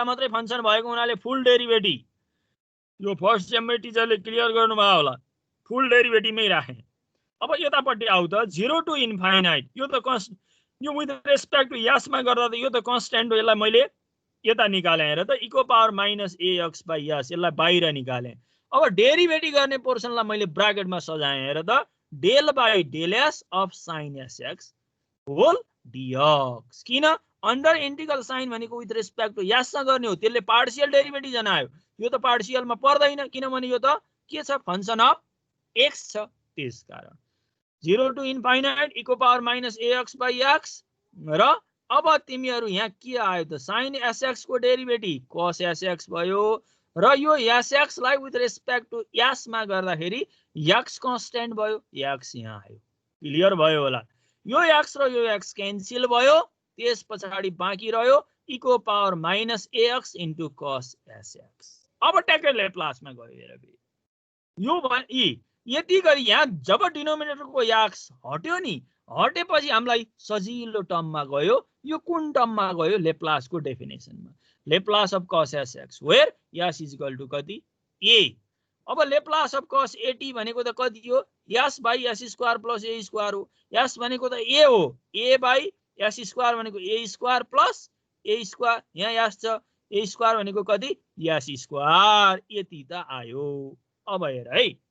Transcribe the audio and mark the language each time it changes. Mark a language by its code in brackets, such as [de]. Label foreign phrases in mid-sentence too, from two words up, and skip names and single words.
[ne] मात्रै फंक्सन भएको हुनाले [en] full derivative [ne] यो [en] first semमै [ne] टिचरले क्लियर गर्नुभयो होला [en] full derivativeमै [ne] राखे अब यतापट्टि आउ त [en] 0 to infinite [ne] यो त यो [en] with respect to s [ne] मा गर्दा त यो त कन्स्टेन्ट हो यसलाई मैले यता निकाले हेर त e को [en] power minus ax by s [ne] यसलाई बाहिर निकाले अब डेरिभेटिभ गर्ने पोर्सनलाई मैले ब्र्याकेटमा सजाए हेर त [en] del by del s of sin sx whole [ne] dx किन [en] under integral sign [ne] भनेको [en] with respect to s [ne] सँग गर्ने हो त्यसले [en] partial derivative [ne] जनायो यो त पार्शियलमा पर्दैन किनभने यो त के छ [en] function of x [ne] छ त्यसकारण [en] 0 to infinite [ne] e को [en] power minus ax by x [ne] र अब तिमीहरु यहाँ के आयो त sin sx को डेरिभेटिभ cos sx भयो र यो sx लाई [en] with respect to s [ne] मा गर्दाखेरि x कन्स्टेन्ट भयो x यहाँ आयो क्लियर भयो होला यो x र यो x क्यान्सल भयो त्यसपछि बाँकी रह्यो e को [en] power minus ax into cos sx [ne] अब ट्याक्कै लेप्लासमा गयो हेर यो e यति गरी यहाँ जब डिनोमिनेटरको x हट्यो नि हटेपछि हामीलाई सजिलो टर्ममा गयो यो कुन टर्ममा गयो लेप्लासको डेफिनेसनमा [en] Laplace of cos sx where s is equal to [ne] कति a अब [en] Laplace of cos at [ne] भनेको त कति हो [en] s by s square plus a square [ne] हो s भनेको त a हो [en] a by s square [ne] भनेको [en] a square plus a square [ne] यहाँ s छ [en] a square [ne] भनेको कति [en] s square [ne] यति त आयो अब हेर है